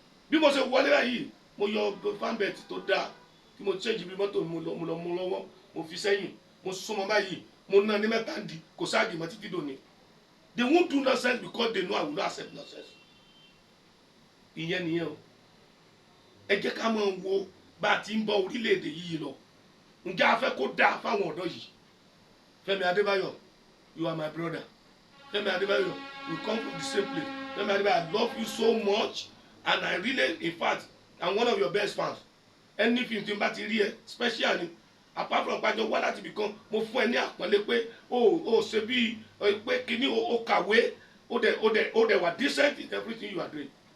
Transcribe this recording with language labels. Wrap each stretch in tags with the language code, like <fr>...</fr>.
<yo>Bí mo ṣe wọlé báyìí mo yọ fanbet tó dáa tí mo change bí mọ́tò mo lọ mú lọ́wọ́ mo fi sẹ́yìn mo súnmọ́ báyìí mo ná ní mẹ́ta ń di kò sáàgì mọ́ títí dòní.</yo> <en>They won't do nonsense because they know I will not accept nonsense.</en> <yo>Ìyẹn nìyẹn o. Ẹ jẹ́ ká máa wo bá a ti ń bọ orílẹ̀-èdè yìí lọ. Ǹjẹ́ a fẹ́ kó dáa fáwọn ọ̀dọ́ yìí?</yo> <en>Femi Adebayo, you are my brother. Femi Adebayo, we come from the same place. Femi Adebayo, I love you so much, and I really, in fact, I'm one of your best fans.</en> <yo>Anything tí n bá ti rí ẹ special ni,</yo> <en>apart from</en> <yo>pàjọ wá láti ibìkan, mo fún ẹ ní àpọ́nlé pé o ṣe bí pé kíní o kàwé, o dẹ̀ wà</yo> <en>decent in everything you are doing.</en>